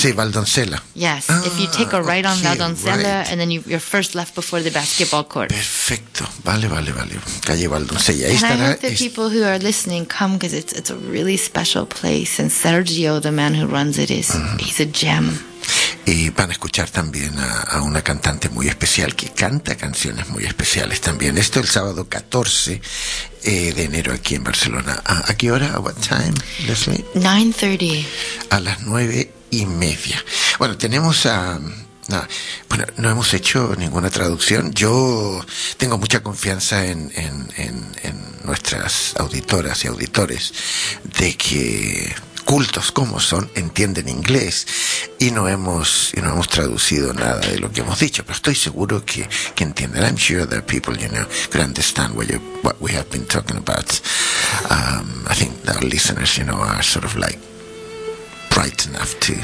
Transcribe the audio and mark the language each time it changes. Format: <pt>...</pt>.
<es>Sí, Valdoncella.</es> <en>Yes. Ah, if you take a right on Valdoncella right. And then you're first left before the basketball court.</en> <es>Perfecto. Vale. Calle Valdoncella.</es> <en>And I hope the people who are listening come because it's a really special place. And Sergio, the man who runs it, is he's a gem.</en> <es>Y van a escuchar también a una cantante muy especial que canta canciones muy especiales también. Esto el sábado 14 de enero aquí en Barcelona. ¿A qué hora? ¿A</es> <en>what time,</en> <es>Leslie?</es> <en>9:30.</en> <es>A las 9:30. Bueno, tenemos a... bueno, no hemos hecho ninguna traducción. Yo tengo mucha confianza en nuestras auditoras y auditores de que cultos como son entienden inglés y no hemos traducido nada de lo que hemos dicho, pero estoy seguro que entienden.</es> <en>I'm sure that people, you know, could understand what we have been talking about. I think our listeners, you know, are sort of like bright enough to</en>